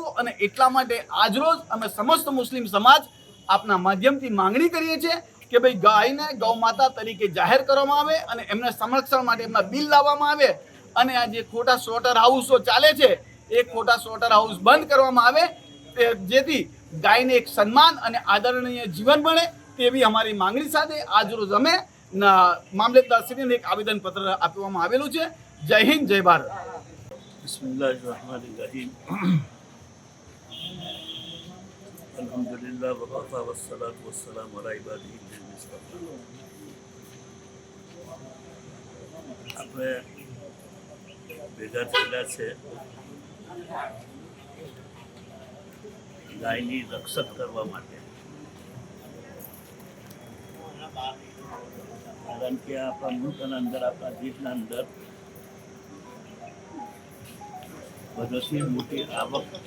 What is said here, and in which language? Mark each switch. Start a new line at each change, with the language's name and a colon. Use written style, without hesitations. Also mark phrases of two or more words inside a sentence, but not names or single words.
Gujarati: અને એટલા માટે આજરોજ અમે સમસ્ત મુસ્લિમ સમાજ આપના માધ્યમથી માંગણી કરીએ છીએ કે ભાઈ ગાયને ગૌ માતા તરીકે જાહેર કરવામાં આવે અને એમના સંરક્ષણ માટે એમના બિલ લાવવામાં આવે, અને આ જે ખોટા
English: slaughter houses
Gujarati: ચાલે છે એ ખોટા
English: slaughter house
Gujarati: બંધ કરવામાં આવે, જેથી ગાયને એક સન્માન અને આદરણીય જીવન મળે, તેવી અમારી માંગણી સાથે આજરોજ અમે મામલતદારશ્રીને એક આવેદનપત્ર આપવામાં આવેલું છે। જય હિન્દ, જય ભારત।
Arabic: بسم الله الرحمن الرحيم الحمد لله وكفى والصلاة والسلام على عباده المصطفى.
Gujarati: આપણે ભેગા થયેલા છે ગાયની રક્ષક કરવા માટે, કારણ કે આપણા મુલ્કના અંદર, આપણા દેશના અંદર બધાથી મોટી આવક